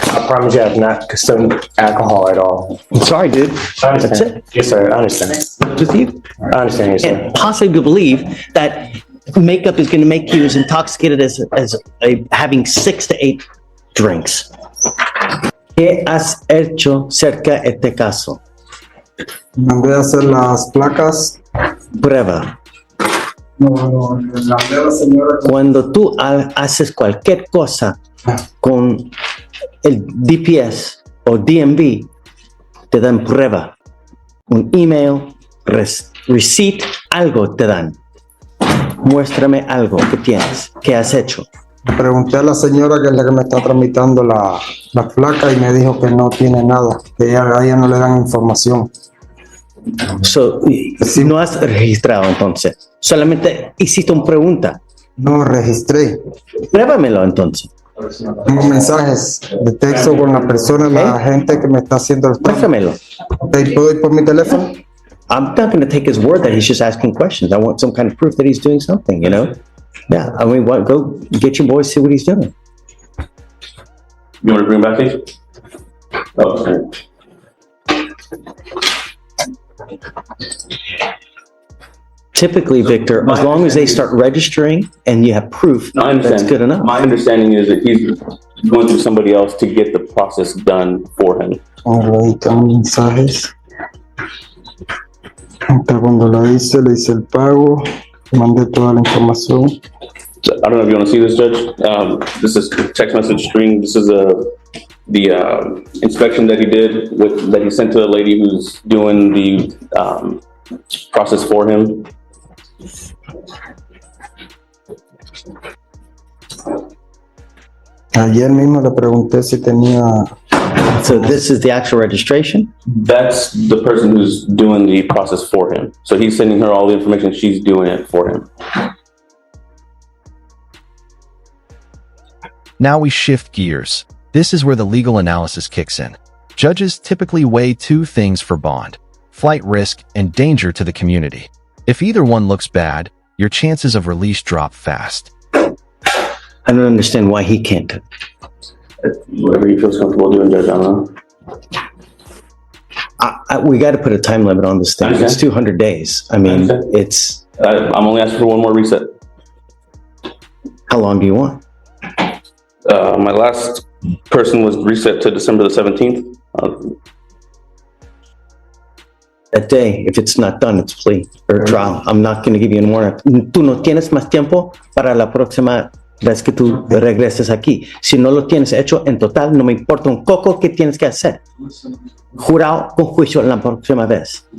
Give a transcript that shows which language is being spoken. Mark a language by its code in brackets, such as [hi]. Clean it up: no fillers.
[en] I promise you I have not consumed alcohol at all. Sorry, dude. I That's understand. it. Yes, sir. I understand. With you. I understand, yes, sir. And possibly believe that makeup is going to make you as intoxicated as having 6 to 8 drinks. [es] ¿Qué has hecho cerca de este caso? Mandé a hacer las placas. Prueba. No, mandé a la señora. Cuando tú haces cualquier cosa con el DPS o DMV, te dan prueba. Un email, receipt, algo te dan. Muéstrame algo que tienes, que has hecho. Pregunté a la señora que es la que me está tramitando la placa y me dijo que no tiene nada, que a ella no le dan información. So, no has registrado entonces. Solamente hiciste una pregunta. No registré. Pruébamelo entonces. Tengo mensajes de texto con la persona, la gente que me está haciendo el trámite. Muéstramelo. ¿Puedo ir por mi teléfono? [en] I'm not going to take his word that he's just asking questions. I want some kind of proof that he's doing something, you know? Yeah, I mean, go get your boy, see what he's doing. You want to bring back these? Oh, okay. Typically, Victor, as long as they start registering and you have proof, No, I understand. that's good enough. My understanding is that he's going through somebody else to get the process done for him. [es] Ahí están mensajes. Hasta cuando le hice el pago, mandé toda la información. [en] So, I don't know if you want to see this, Judge. This is text message string. This is the inspection that he did that he sent to the lady who's doing the process for him. [es] Ayer mismo le pregunté si tenía. [en] So this is the actual registration? That's the person who's doing the process for him. So he's sending her all the information. She's doing it for him. Now we shift gears. This is where the legal analysis kicks in. Judges typically weigh two things for bond: flight risk and danger to the community. If either one looks bad, your chances of release drop fast. I don't understand why he can't. Whatever he feels comfortable doing, Judge, I don't know. We got to put a time limit on this thing. Okay. It's 200 days. I mean, Okay. it's, I'm only asking for one more reset. how long do you want? My last person was reset to December the 17th. That day, if it's not done, it's plea or trial. I'm not going to give you a warrant. [es] Tú no tienes más tiempo para la próxima vez que tú regreses aquí. Si no lo tienes hecho en total, no me importa un coco que tienes que hacer. Jurado con juicio la próxima vez.